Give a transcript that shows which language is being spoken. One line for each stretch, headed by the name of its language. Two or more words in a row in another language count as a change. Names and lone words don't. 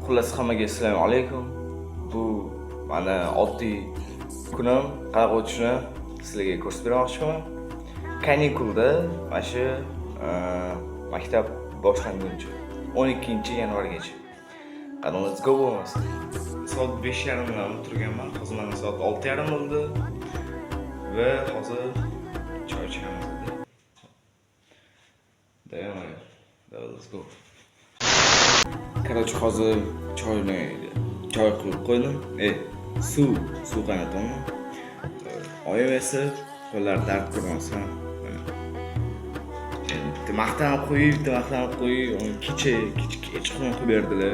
Uzbek: Xullas hammaga assalomu alaykum. Bu mana oddiy kunim qanaqa o'tishini sizlarga ko'rsatib bermoqchiman. Kanikulda mana shu maktab boshlanguncha 12-yanvargacha. Qani
English: let's go
Uzbek: bo'lmasa. Soat 5:30 dan turganman. Hozir mana soat 6:30 bo'ldi. Va hozir choy ichamiz. Dayanmay.
English: Let's go.
Uzbek: Короче, hozir choy qilib qo'ydim. Suv qaynataman. Oyim esa qo'llar dard ko'rmasin. Maqtan qo'yib, kechqurun qilib berdilar.